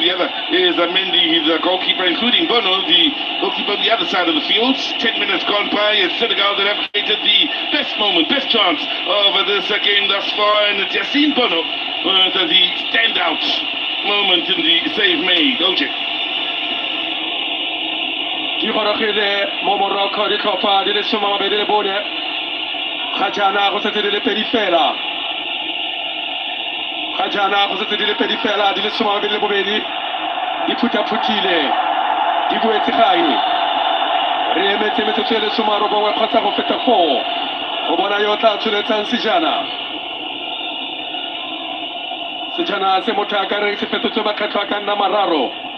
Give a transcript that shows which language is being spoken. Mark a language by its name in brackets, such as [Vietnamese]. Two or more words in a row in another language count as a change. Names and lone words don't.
[English] The other is Mendy, he's a goalkeeper, including Bono, the goalkeeper on the other side of the field. 10 minutes gone by. It's Senegal that have created the best moment, best chance of this game thus far, and it's Yassine Bono the standout moment in the save made. OJ. [Tswana] Khajana go se le pedi fela di le soma be le bobedi di phuta phutile di boetse gae re emetse metse le soma ro bongwe kgotsa go feta 4 go bona yo tla tshweletsang sejana se motho a ka re se fetotse makgetlo a ka nna mararo